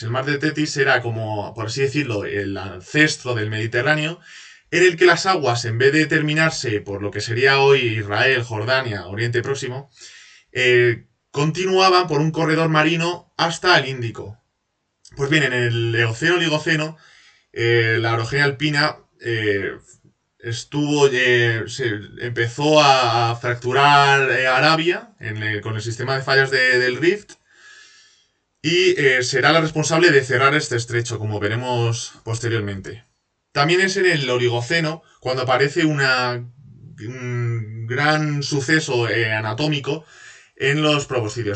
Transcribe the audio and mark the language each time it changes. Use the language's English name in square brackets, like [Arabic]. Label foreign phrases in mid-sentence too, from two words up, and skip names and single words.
[Spanish] El mar de Tetis era como, por así decirlo, el ancestro del Mediterráneo, en el que las aguas, en vez de terminarse por lo que sería hoy Israel, Jordania, Oriente Próximo, continuaban por un corredor marino hasta el Índico. Pues bien, en el Eoceno-Oligoceno, la orogenia alpina empezó a fracturar Arabia con el sistema de fallas del Rift, y será la responsable de cerrar este estrecho, como veremos posteriormente. También es en el Oligoceno cuando aparece un gran suceso anatómico en los proboscidios.